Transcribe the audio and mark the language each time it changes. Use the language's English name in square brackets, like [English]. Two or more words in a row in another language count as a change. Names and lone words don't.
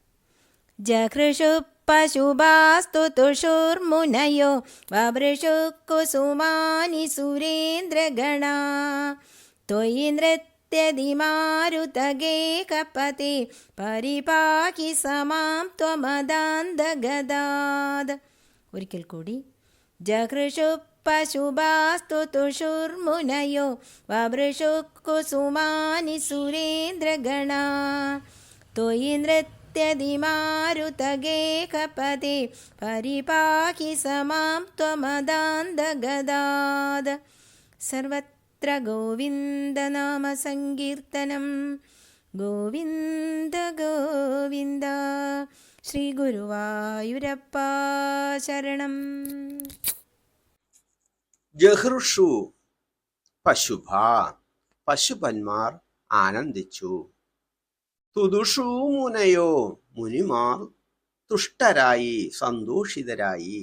[Sanskrit] ജഘൃഷു പശുഭാസ്തു തുഷുർമുനയോ വവൃഷു കുസുമാനി സുരേന്ദ്രഗണാ ത്വയി നൃത്യതിമാരുതഗേകപതി പരിപാഹി സമാം ത്വമദാന്തഗദാത്. [Malayalam] ഒരിക്കൽ കൂടി. [Sanskrit] ജഘൃഷു പശുഭാസ്തു തുഷുർമുനയോ വവൃഷു കുസുമാനി സുരേന്ദ്രഗണാ त्वयि नृत्यति मारुतगेहपते परिपाहि स मां त्वमदान्दगदाद सर्वत्र गोविन्दनामसङ्कीर्तनं गोविन्द गोविन्द [Malayalam] ശ്രീഗുരുവായൂരപ്പ ശരണം. [Sanskrit] ജഹൃഷു പശുഭ, [Malayalam] പശുപന്മാർ ആനന്ദിച്ചു. [Sanskrit] തുദുഷു മുനയോ, [Malayalam] മുനിമാർ തുഷ്ടരായി സന്തോഷിതരായി.